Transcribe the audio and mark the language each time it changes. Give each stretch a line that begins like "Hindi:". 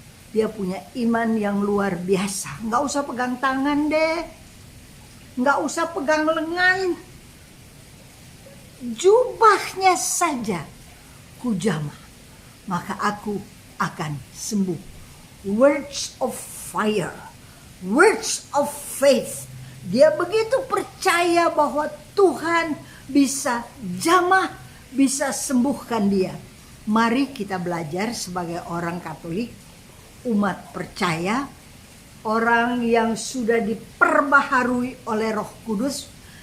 Indonesian: Dia punya iman yang luar biasa. Nggak usah pegang tangan deh, nggak usah pegang lengan, jubahnya saja ku jamah, maka aku akan sembuh.
English: Words of fire, words of faith.
Indonesian: Dia begitu percaya bahwa Tuhan bisa jamah, bisa sembuhkan dia. Mari kita belajar sebagai orang Katolik, umat percaya, orang yang sudah diperbaharui oleh Roh Kudus.